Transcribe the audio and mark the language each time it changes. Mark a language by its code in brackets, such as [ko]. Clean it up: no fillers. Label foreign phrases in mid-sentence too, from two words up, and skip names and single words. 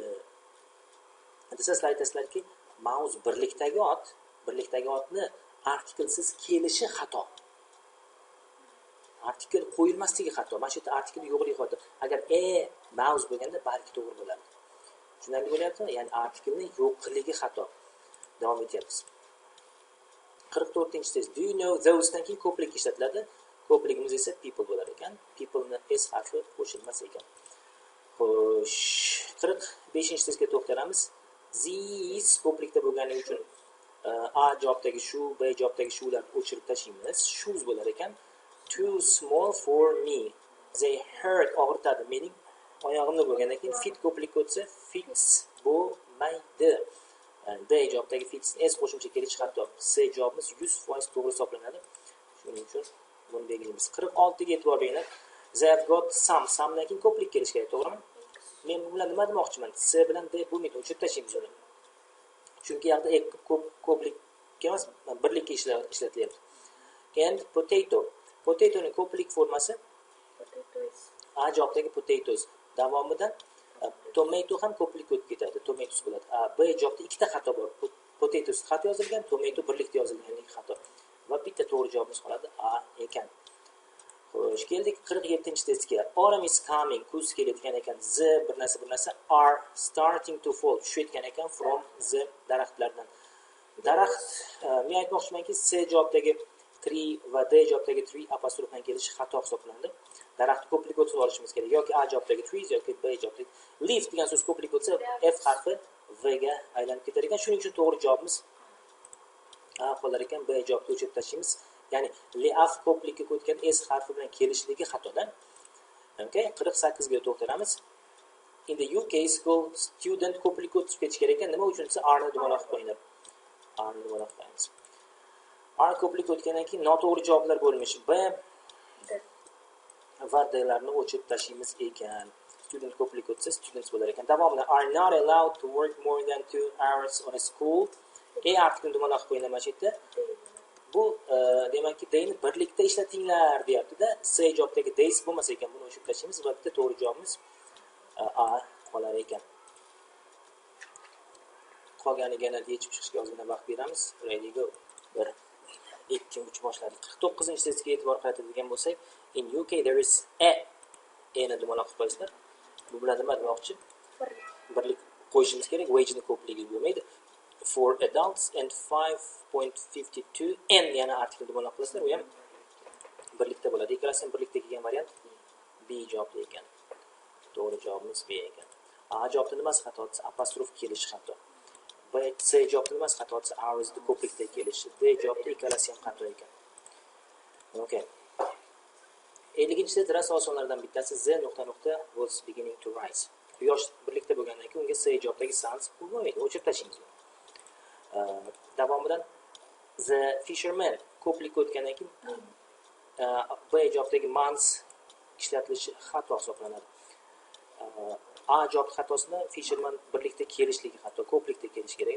[uz] Desa sizlar aytasizlarki, mouse birlikdagi otni artikelsiz kelishi xato. Artikel qo'yilmasligi xato. Mana shu yerda artikel yo'qligi xato. Agar mouse bo'lganda balki to'g'ri bo'lardi. Tushunarli bo'lyaptimi? Ya'ni artikelning yo'qligi xato. Davom etyapmiz. 44-test. [en] Do you know those [uz] dan keyin ko'plik ishlatiladi. Ko'pligimiz esa people bo'lar ekan. People ni s harfi qo'shilmas ekan. Xo'sh, 45-testga to'xtalamiz. These ko'plikda bo'lganligi uchun A javobdagi shu, B javobdagi shularni o'chirib tashlaymiz. Shoes bo'lar ekan. [en] Too small for me. They hurt, [uz] og'ritadi mening oyog'imni bo'lgandan keyin fit ko'plikka o'tsa fits bo'lmaydi. D javobdagi fits s qo'shimcha kelishi xato. C javobimiz 100% to'g'ri hisoblanadi. Shuning uchun buni belgilaymiz. 46 ga e'tibor beringlar. [en] They have got [uz] somedan keyin ko'plik kelish kerak, to'g'rimi? Men bu bilan nima demoqchiman? C bilan D bo'lmaydi, o'chirib tashlaymiz uni. Chunki yerda ko'plik emas, birlikka ishlatilyapti. [en] And potato. [uz] Potatoning ko'plik formasi a javobdagi potatoes davomidan tomato ham ko'plik o'tib ketadi, tomatoes bo'ladi. B javobda ikkita xato bor. Potatoes xato yozilgan, tomato birlikda yozilganligi xato. Va bitta to'g'ri javobimiz qoladi A ekan. Xo'sh, keldik 47-testga. [en] Autumn is coming, [uz] kuz kelayotgan ekan. [en] The [uz] bir narsa [en] are starting to fall, [uz] tushayotgan ekan [en] from the [uz] daraxtlardan. Daraxt, men aytmoqchimanki, C javobdagi tree va D javobdagi tree apostrof bilan kelishi xato hisoblanadi. Daraxt ko'plik o'tib olishimiz kerak. Yoki A javobdagi trees yoki B javobdagi leaf degan so'z ko'plik o'tsa F harfi V ga aylanib ketar ekan. Shuning uchun to'g'ri javobimiz A qolar ekan. B javobni o'chirib tashlaymiz. Ya'ni leaf ko'plikka o'tgan S harfi bilan kelishligi xatodan. Okay, 48 ga to'xtalamiz. [en] In the UK school student [uz] ko'plik o'tib ketish kerak ekan. Nima uchun desa R ni dumaloq qo'yinglar. R ni dumaloq qo'yamiz. R ko'plik o'tgandan keyin noto'g'ri javoblar bo'lmish. B va D larni o'chirib tashlaymiz ekan. Student ko'plik o'tsa students bo'lar ekan. [en] Davomida are not allowed to work more than 2 hours on a school. [uz] Artiklni dumaloq qo'yinglar mana shu yerda. Bu demakki dayni birlikda ishlatinglar deyapti-da. C javobdagi days bo'lmasa ekan, buni o'chirib tashlaymiz va bitta to'g'ri javobimiz A qolar ekan. Qolganiga yana yechib chiqishga ozgina vaqt beramiz. [en] Ready go. 1 2 3 boshladik. [uz] 49-testga e'tibor qaratadigan bo'lsak, [en] in UK there is a [uz] ni dumaloq qo'yasizlar. Bu bilan nima demoqchi? Birlik qo'yishimiz kerak. Wage ni ko'pligi bo'lmaydi. [en] For adults and [uz] 5.52 n yana artiklni dumaloq qilasizlar. U ham birlikda bo'ladi. Ikkalasi ham birlikda kelgan variant B javobli ekan. To'g'ri javobimiz B ekan. A javobda nimasi xato? Apostrof kelishi xato. B C javobda nimasi xato? Ours ni ko'plikda kelishi. D javobda ikkalasi ham xato ekan. Okay. 50-test ras osonlardan bittasi Z nuqta [en] was beginning to rise. [uz] Quyosh birlikda bo'lgandan keyin unga C javobdagi sans bo'lmaydi. O'chirib tashlaymiz. Davomidan [en] the fisherman [uz] ko'plik o'tgandan keyin B javobdagi months ishlatilishi xato hisoblanadi. A javob xatosida fisherman birlikda kelishligi xato, ko'plikda kelish kerak-da.